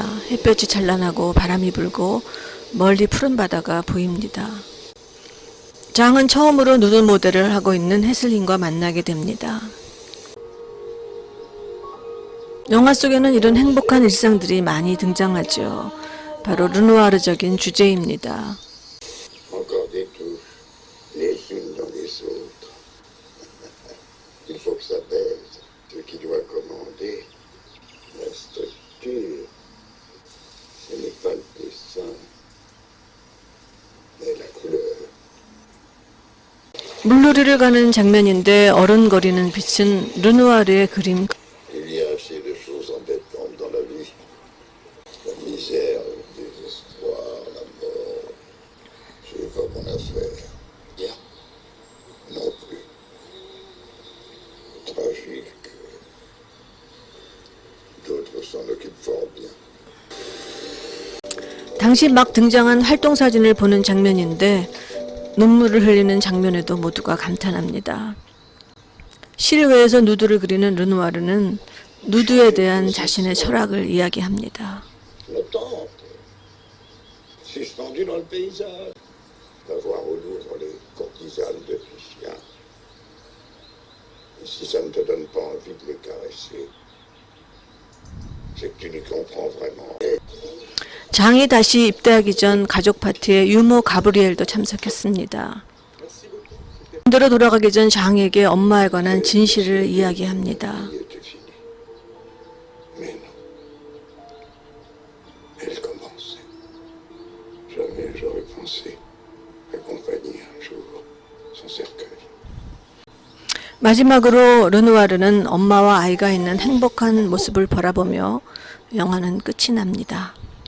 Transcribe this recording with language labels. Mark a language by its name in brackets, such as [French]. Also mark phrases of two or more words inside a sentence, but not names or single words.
[Korean] 햇볕이 찬란하고 바람이 불고 멀리 푸른 바다가 보입니다. 장은 처음으로 누드 모델을 하고 있는 해슬린과 만나게 됩니다. 영화 속에는 이런 행복한 일상들이 많이 등장하죠. 바로 르누아르적인 주제입니다. [French] Encore des touches, les unes dans les autres. Il faut que ça baise. Ce qui doit commander la structure, ce n'est pas le dessin, mais la couleur. [Korean] 물놀이를 가는 장면인데 어른거리는 빛은 르누아르의 그림. [French] Il y a assez de choses embêtantes dans la vie. La misère, le désespoir, la mort. C'est pas mon affaire. Bien. Non plus. Tragique. D'autres s'en occupent fort bien. [Korean] 당시 막 등장한 활동 사진을 보는 장면인데 눈물을 흘리는 장면에도 모두가 감탄합니다. 실외에서 누드를 그리는 르누아르는 누드에 대한 자신의 철학을 이야기합니다. [French] Flottante. Suspendue dans le paysage. D'avoir au Louvre les courtisanes de Titien. Et si ça ne te donne pas envie de les caresser, c'est que tu n'y comprends vraiment. [Korean] 장이 다시 입대하기 전 가족 파티에 유모 가브리엘도 참석했습니다. 군대로 돌아가기 전 장에게 엄마에 관한 진실을 이야기합니다. [French] Il était fini. Mais non. Elle commençait. Jamais j'aurais pensé accompagner un jour son cercueil. [Korean] 마지막으로 르누아르는 엄마와 아이가 있는 행복한 모습을 바라보며 영화는 끝이 납니다.